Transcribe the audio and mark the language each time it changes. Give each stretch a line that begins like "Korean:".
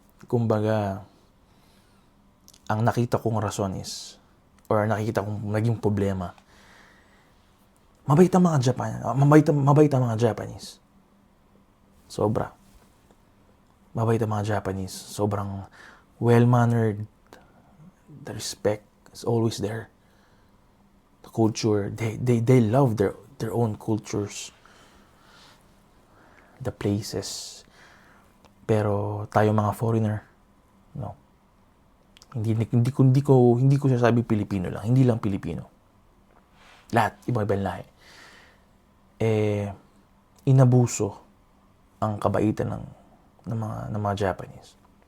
Filipino: Kumbaga, ang nakita kong rason is, or nakikita kong naging problema, mabait ang mga Japanese. Sobra. Mabait ang mga Japanese. Sobrang well-mannered.
English: The respect is always there. The culture, they love their own cultures. The places.
Filipino: Pero tayo mga foreigner, no. Hindi ko sasabi Pilipino lang, hindi lang Pilipino. Lahat, ibang lahi. Inabuso ang kabaitan ng mga Japanese.